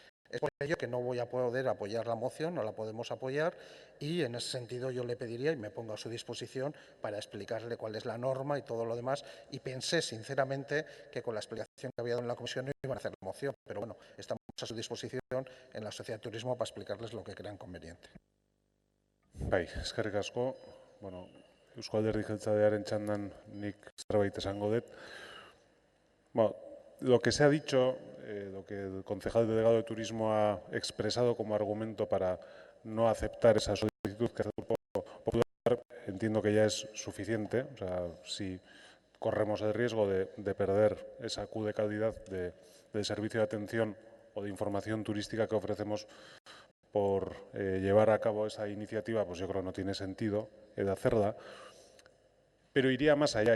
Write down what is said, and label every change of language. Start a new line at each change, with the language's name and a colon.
Spanish: Es por ello que no voy a poder apoyar la moción, no la podemos apoyar y en ese sentido yo le pediría y me pongo a su disposición para explicarle cuál es la norma y todo lo demás, y pensé sinceramente que con la explicación que había dado en la comisión no iban a hacer la moción, pero bueno, estamos a su disposición en la Sociedad de Turismo para explicarles lo que crean conveniente.
Basque: Bai, eskerrik asko. Bueno, Eusko Alderdi Jeltzalearen txandan nik zerbait esango dut.
Spanish: Bueno, lo que se ha dicho, lo que el concejal delegado de Turismo ha expresado como argumento para no aceptar esa solicitud que hace el Grupo Popular, entiendo que ya es suficiente. O sea, si corremos el riesgo de perder esa Q de calidad del servicio de atención o de información turística que ofrecemos por llevar a cabo esa iniciativa, pues yo creo que no tiene sentido de hacerla. Pero iría más allá.